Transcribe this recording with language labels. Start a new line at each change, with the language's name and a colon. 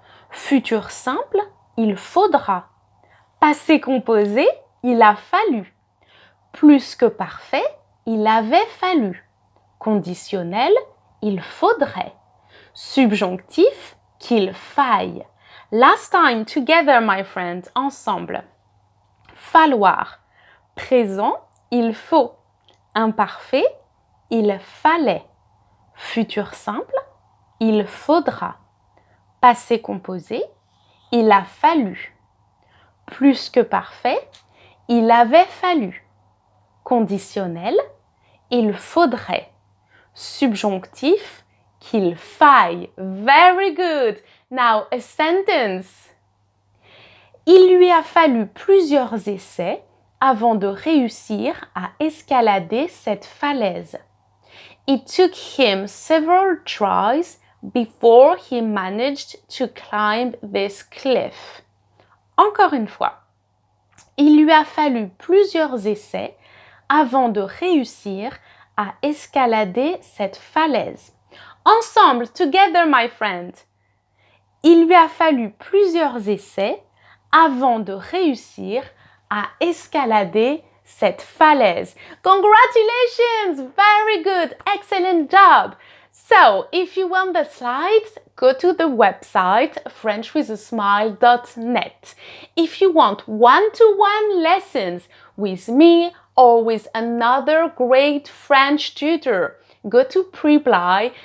French: Futur simple, il faudra. Passé composé, il a fallu. Plus que parfait, il avait fallu. Conditionnel, il faudrait. Subjonctif, qu'il faille.
English: Last time, together, my friend,
French: ensemble. Falloir. Présent, il faut. Imparfait, il fallait. Futur simple, il faudra. Passé composé, il a fallu. Plus que parfait, il avait fallu. Conditionnel, il faudrait. Subjonctif, qu'il faille.
English: Very good. Now, a sentence.
French: Il lui a fallu plusieurs essais avant de réussir à escalader cette falaise.
English: It took him several tries before he managed to climb this cliff.
French: Encore une fois, il lui a fallu plusieurs essais avant de réussir à escalader cette falaise. Ensemble,
English: together, my friend.
French: Il lui a fallu plusieurs essais avant de réussir à escalader cette falaise.
English: Congratulations! Very good! Excellent job! So, if you want the slides, go to the website frenchwithasmile.net. If you want one-to-one lessons with me or with another great French tutor, go to Preply.